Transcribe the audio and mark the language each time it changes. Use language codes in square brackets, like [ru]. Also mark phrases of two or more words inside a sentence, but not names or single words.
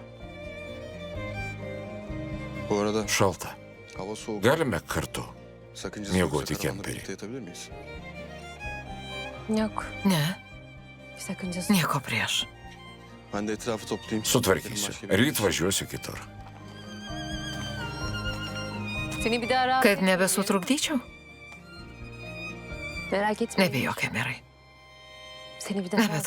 [tr] bu arada [lt] šalta. [tr] hava soğuk. [lt] Galime kartu. [tr] Sakıncası [lt] Miegoti [tr] yoksa karanlıkta [lt] kemperi. [tr] birlikte yatabilir miyiz? Yok. [lt] Ne, [tr] Bir sakıncası. [lt] nieko prieš. [tr] Ben de etrafı toplayayım. [lt] Sutvarkysiu. [tr] Benim başka bir [lt] Ryt [tr] işim yok. [lt] važiuosiu kitur. [tr] Seni bir daha rahat [lt] Kad nebesutrukdyčiau? [tr] Merak etme. [lt] Nebijok, Emirai. [tr] Seni bir daha rahat